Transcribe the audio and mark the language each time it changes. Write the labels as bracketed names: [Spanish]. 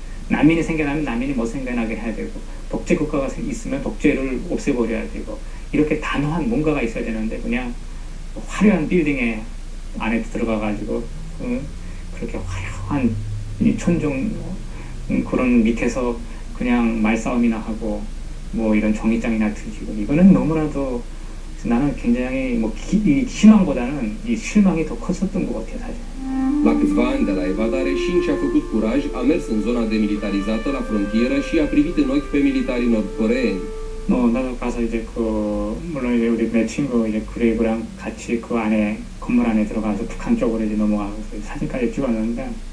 [Korean] 난민이 생겨나면 난민이 못 생겨나게 해야 되고, 독재국가가 있으면 독재를 없애버려야 되고, 이렇게 단호한 뭔가가 있어야 되는데, 그냥 화려한 빌딩에 안에 들어가가지고 그렇게 화려한 천정 그런 밑에서 그냥 말싸움이나 하고 이런 종이장이나 뒤지고, 이거는 너무나도 나는 굉장히 희망보다는 이 실망이 더 컸었던 것 같아요, 사실. [Romanian] La câțiva ani de la evadare, Shin și-a făcut curaj, a mers în zona demilitarizată la frontieră și a privit în ochi pe militarii nord-coreeni. [Korean] 나도 가서 이제 물론 이제 우리 내 친구 이제 그레이브랑 같이 그 안에, 건물 안에 들어가서 북한 쪽으로 이제 넘어가서 사진까지 찍었는데,